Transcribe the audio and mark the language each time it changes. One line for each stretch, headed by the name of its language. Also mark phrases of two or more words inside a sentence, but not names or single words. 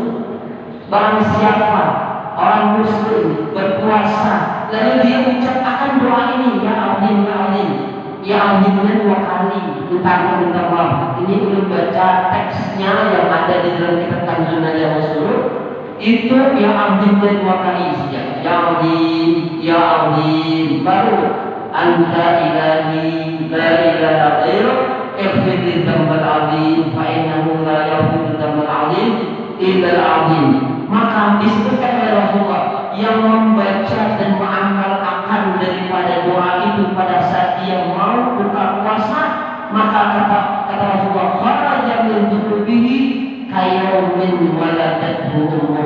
Indonesian: Barang siapa orang muslim berpuasa lalu dia ucapkan doa ini,
Arabic: يا عظيم يا عظيم,
Indonesian: ya azimnya 2 kali, minta maaf. Ini belum baca teksnya yang ada di dalam kitab An-Sunnah Rasul. Itu ya azimnya 2 kali saja.
Arabic: يا عظيم,
Indonesian: baru
Arabic: أنت إلهي لا إله غيرك اغفر لي الذنب العظيم فإنه لا يغفر الذنب العظيم إلا العظيم.
Indonesian: Maka disebutkan oleh Rasulullah yang membaca dan mengamalkan daripada doa itu pada saat dia mau buka puasa, maka kata Rasulullah,
Arabic: خرج من ذنوبه كيوم ولدته أمه.